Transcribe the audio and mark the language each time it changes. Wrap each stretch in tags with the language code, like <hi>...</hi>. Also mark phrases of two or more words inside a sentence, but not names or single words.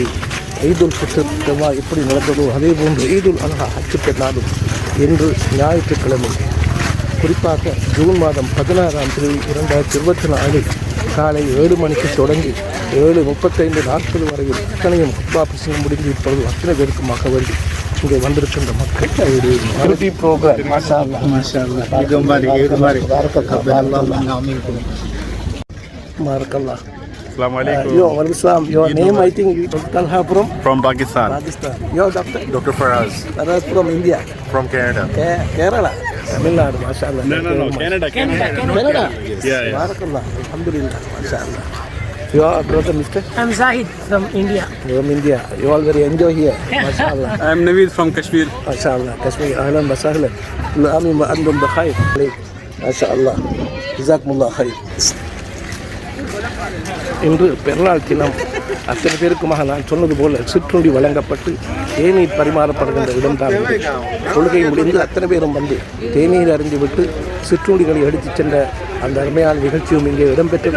<ta>ஈதுல் ஃபித்ர் எப்படி நடந்ததோ அதே போன்று ஈதுல் அல்ஹா ஹஜ் பெருநாளும் இன்று ஞாயிற்றுக்கிழமை குறிப்பாக ஜூன் மாதம் 16ஆம் தேதி 2024 காலை 7 மணிக்கு தொடங்கி 7:35-40 வரையில் அத்தனையும் குத்பா பிரசங்கம் முடிந்து இப்பொழுது அத்தனை பேருக்குமாக வேண்டி இங்கே வந்திருக்கின்ற மக்கள் ப்ரோக்ராம் மார்க்கல்லா.</ta> <en>Your name, I think, Talha from Pakistan. Your doctor? Dr. Faraz. Faraz from India. From Canada. Kerala. Tamil Nadu, mashallah. No. Canada. Yeah. Barakallah.</en> <ar>الحمد لله، ما شاء الله.</ar> <en>Your brother, mister? I'm Zahid from India. From India. You all very enjoy here. Mashallah. I'm Naveed from Kashmir. Mashallah. Kashmir.</en> <ar>أهلا وسهلا. آمين وأنتم بخير. Mashallah. جزاكم الله خير.</ar> <ta>இன்று பெருநாள் தினம் அத்தனை பேருக்குமாக நான் சொன்னது போல் சிற்றுண்டி வழங்கப்பட்டு தேநீர் பரிமாறப்படுகின்ற இடம்தான். தொழுகை முடிந்து அத்தனை பேரும் வந்து தேநீர் அறிந்துவிட்டு சிற்றுண்டிகளை எடுத்துச் சென்ற அந்த அருமையான நிகழ்ச்சியும் இங்கே இடம்பெற்றது.</ta>